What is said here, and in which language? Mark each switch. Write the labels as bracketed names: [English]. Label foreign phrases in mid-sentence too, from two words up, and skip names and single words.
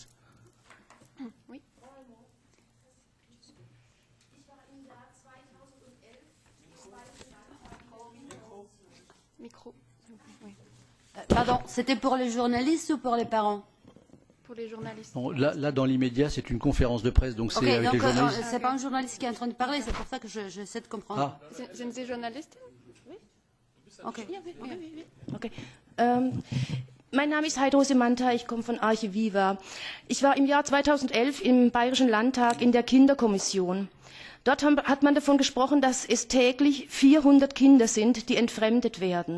[French] Oui. Micro. Oui. Pardon, c'était pour les journalistes ou pour les parents? Pour les journalistes. Non, là, dans l'immédiat, c'est une conférence de presse, donc c'est Okay, avec les journalistes. C'est pas un journaliste qui est en train de parler, c'est pour ça que j'essaie de comprendre. Ah. [German] Sind Sie Journalistin? Okay. Ja, oui. Okay. Mein Name ist Heidrose Manta, ich komme von Arche Viva. Ich war im Jahr 2011 im Bayerischen Landtag in der Kinderkommission. Dort hat man davon gesprochen, dass es täglich 400 Kinder sind, die entfremdet werden.